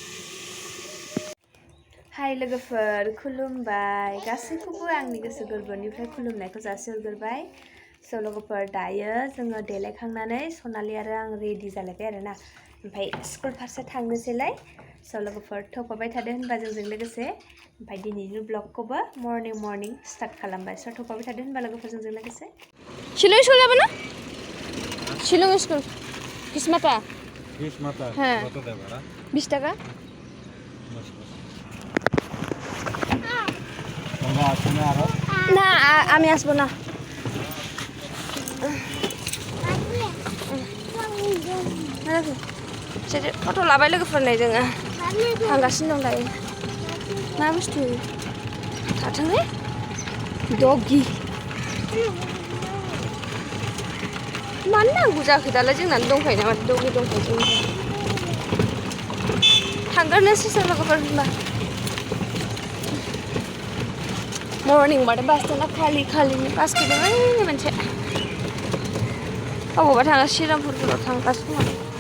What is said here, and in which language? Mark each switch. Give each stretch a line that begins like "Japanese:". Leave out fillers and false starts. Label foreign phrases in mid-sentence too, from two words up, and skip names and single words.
Bodo: हाय लोगोफोर खुलुमबाय गासैखौबो आंनि गोसो गोरबोनिफ्राय खुलुमनायखौ जासिहरग्रोबाय स' लोगोफोर दायो जोङो देलायखांनानै सनालि आरो आं रेडि जालायबाय आरोना ओमफ्राय स्कुल फारसे थांनोसैलाय स' लोगोफोर थौफाबाय थादो होनबा जोंजों लोगोसे ओमफ्राय दिनैनि ब्लगखौबो
English: morning start
Bodo: खालामबाय स' थौफाबाय थादो होनबा लोगोफोर जोंजों लोगोसे शिलं स्कुल जाबो ना शिलं स्कुल किसमाता
Bangla: হ্যাঁ 20 টাকা না আমি আসবো না সেটা অটো
Bodo: লাবাय लोगोफोर नै जोङो थांगासिनो दं दायो मा बुस्थु थाथोंलै डगि मानो नांगौ जाखो दालाय जोंनानो दंखायो नामा डगि दंखायो जों थांगोरनोसै लोगोफोर होनबा मर्निं बाथाय
English: bus stand
Bodo: खालिनि बास फैदों ओइ मोनसे अबावबा थाङो श्रीरामपुरफोराव थांगासिनो दं